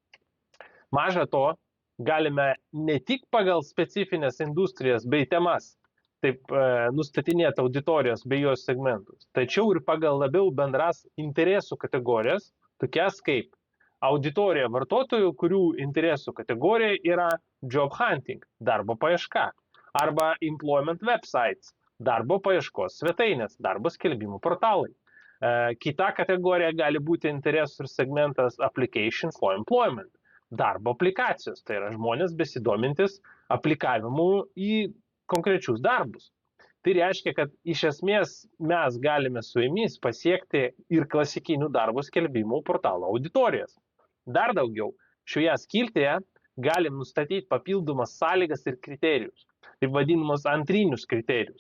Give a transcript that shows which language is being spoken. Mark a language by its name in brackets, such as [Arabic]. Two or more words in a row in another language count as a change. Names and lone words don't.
[Lithuanian] Maža to, galime ne tik pagal specifines industrijas bei temas taip nustatinėti auditorijos bei jos segmentus, tačiau ir pagal labiau bendras interesų kategorijas, tokias kaip auditorija vartotojų, kurių interesų kategorija yra [English] job hunting, [Lithuanian] darbo paieška, arba [English] employment websites, [Lithuanian] darbo paieškos svetainės, darbo skelbimų portalai. Kita kategorija gali būti interesų ir segmentas [English] application for employment, [Lithuanian] darbo aplikacijos, tai yra žmonės besidomintis aplikavimu į konkrečius darbus. Tai reiškia, kad iš esmės mes galime su jumis pasiekti ir klasikinių darbo skelbimų portalo auditorijas. Dar daugiau, šioje skiltyje galim nustatyti papildomas sąlygas ir kriterijus, taip vadinamus antrinius kriterijus.